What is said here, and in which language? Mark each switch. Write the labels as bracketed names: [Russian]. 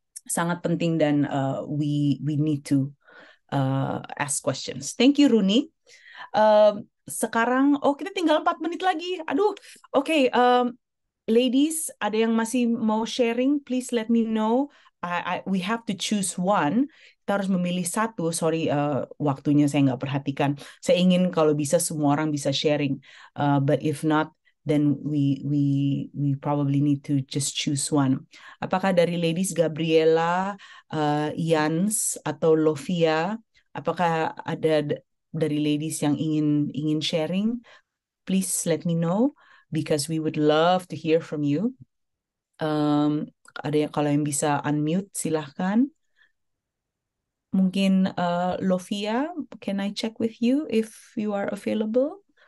[Indonesian] Sangat penting dan [English] we need to ask questions. Thank you Runi. [Indonesian] Sekarang kita tinggal 4 menit lagi. Aduh. Oke, ladies, ada yang masih mau sharing? [English] Please let me know. We have to choose one. [Indonesian] Kita harus memilih satu. Sorry, waktunya saya nggak perhatikan. Saya ingin kalau bisa semua orang bisa sharing. [English] But if not, then we probably need to just choose one. [Indonesian] Apakah dari ladies Gabriela, Yans atau Lovia? Apakah ada dari ladies yang ingin sharing? [English] Please let me know because we would love to hear from you. [Indonesian] Ada kalau yang bisa unmute silahkan. Mungkin [English] Lovia, can I check with you if you are available?